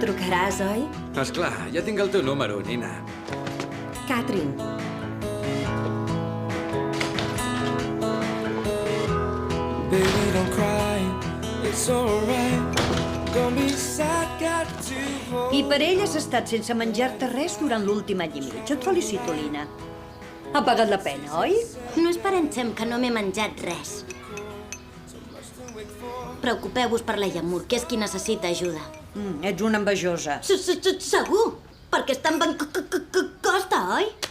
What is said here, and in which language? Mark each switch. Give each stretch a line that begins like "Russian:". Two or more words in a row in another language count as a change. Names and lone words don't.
Catalan: trucaràs, oi? Esclar, ja tinc el teu número, Nina. Catherine.
English: Baby, don't cry, it's alright. Gonna be sad, got to hold.
Catalan: I per ell has estat sense menjar-te res durant l'últim any i mig. Et felicito, Lina. Ha pagat la pena, oi? No és per en Xem que no m'he menjat res. Preocupeu-vos per la Yamur, que és qui necessita ajuda. Ets una envejosa. Segur, perquè estan ben costa, oi?